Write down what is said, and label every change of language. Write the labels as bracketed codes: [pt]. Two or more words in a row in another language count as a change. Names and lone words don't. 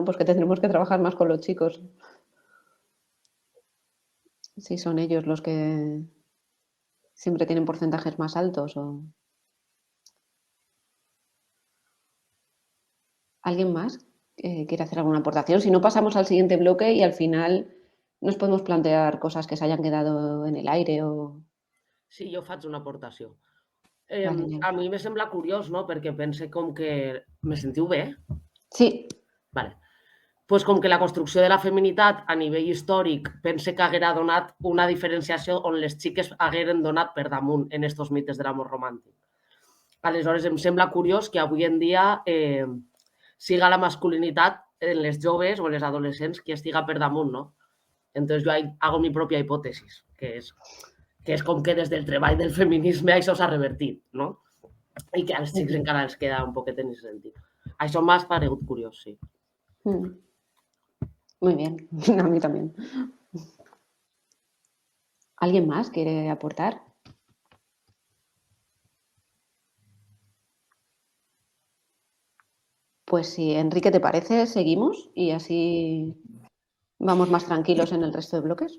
[es] Pues que tendremos que trabajar más con los chicos. Sí, son ellos los que siempre tienen porcentajes más altos. ¿Alguien más quiere hacer alguna aportación? Si no, pasamos al siguiente bloque y al final nos podemos plantear cosas que se hayan quedado en el aire o... [ca] Sí, jo faig una aportació. Vale. A mi me sembla curiós, no?, perquè pense com que... Me sentiu bé? Sí. Vale. Pues com que la construcció de la feminitat a nivell històric pense que haguera donat una diferenciació on les xiques hagueren donat per damunt en estos mites de l'amor romàntic. Aleshores, em sembla curiós que avui en dia siga la masculinitat en les joves o en les adolescents que estiga per damunt, no? [es] Entonces yo hago mi propia [ca] hipòtesis, que és com que des del treball del feminisme això s'ha revertit, no? I que als xics encara els queda un poquet en aquest sentit. Això m'ha paregut curiós, sí. [es] Muy bien, a mí también. ¿Alguien más quiere aportar? Pues si Enrique te parece, seguimos y así vamos más tranquilos en el resto de bloques.